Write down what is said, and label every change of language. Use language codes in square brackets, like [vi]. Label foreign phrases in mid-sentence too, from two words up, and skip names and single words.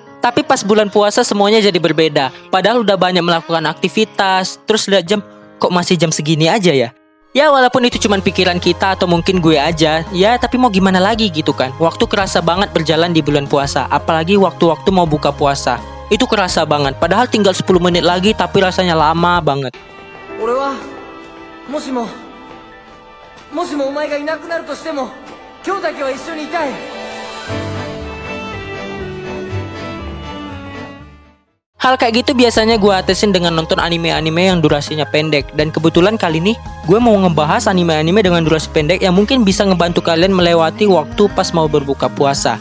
[id] Tapi pas bulan puasa semuanya jadi berbeda. Padahal udah banyak melakukan aktivitas, terus lihat jam, kok masih jam segini aja ya? Ya walaupun itu cuma pikiran kita atau mungkin gue aja, ya tapi mau gimana lagi gitu kan. Waktu kerasa banget berjalan di bulan puasa, apalagi waktu-waktu mau buka puasa. Itu kerasa banget, padahal tinggal 10 menit lagi tapi rasanya lama banget. [ja] 俺はもしもお前がいなくなるとしても今日だけは一緒にいたい [id] Hal kayak gitu biasanya gue atasin dengan nonton anime-anime yang durasinya pendek. Dan kebetulan kali ini gue mau ngebahas anime-anime dengan durasi pendek yang mungkin bisa ngebantu kalian melewati waktu pas mau berbuka puasa.